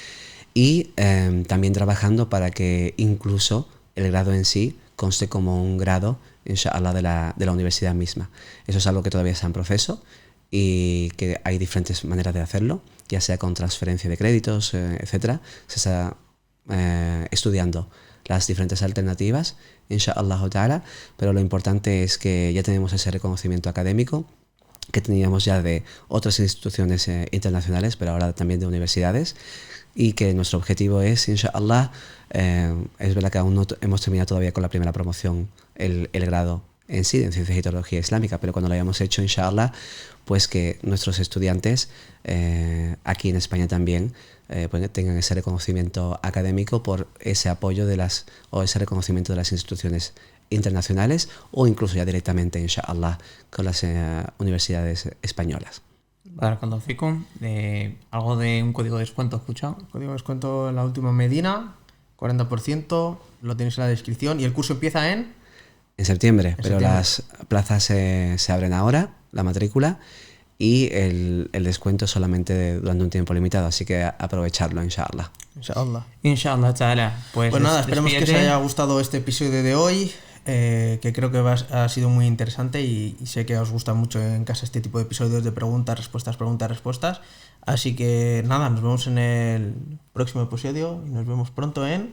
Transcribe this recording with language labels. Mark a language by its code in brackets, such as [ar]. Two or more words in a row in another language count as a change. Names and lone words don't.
[es] Y también trabajando para que incluso el grado en sí conste como un grado, inshallah, de la universidad misma. Eso es algo que todavía está en proceso y que hay diferentes maneras de hacerlo, ya sea con transferencia de créditos, etcétera. Se está estudiando las diferentes alternativas, [ar] إن شاء الله تعالى, [es] pero lo importante es que ya tenemos ese reconocimiento académico que teníamos ya de otras instituciones internacionales, pero ahora también de universidades, y que nuestro objetivo es, inshallah, es verdad que aún no hemos terminado todavía con la primera promoción, el grado en sí, en Ciencias y Teología Islámica, pero cuando lo hayamos hecho, inshallah, pues que nuestros estudiantes aquí en España también pues tengan ese reconocimiento académico por ese apoyo o ese reconocimiento de las instituciones internacionales o incluso ya directamente, inshallah, con las universidades españolas. [ar] بارك الله فيكم, [es] algo de un código de descuento, ¿has escuchado? Código de descuento en la última Medina, 40%, lo tenéis en la descripción y el curso empieza en septiembre, pero las plazas se abren ahora, la matrícula, y el descuento solamente durante un tiempo limitado, así que aprovecharlo, inshallah. [ar] إن شاء الله تعالى. [es] Pues nada, esperemos que os haya gustado este episodio de hoy, que creo que ha sido muy interesante y sé que os gusta mucho en casa este tipo de episodios de preguntas, respuestas. Así que nada, nos vemos en el próximo episodio y nos vemos pronto en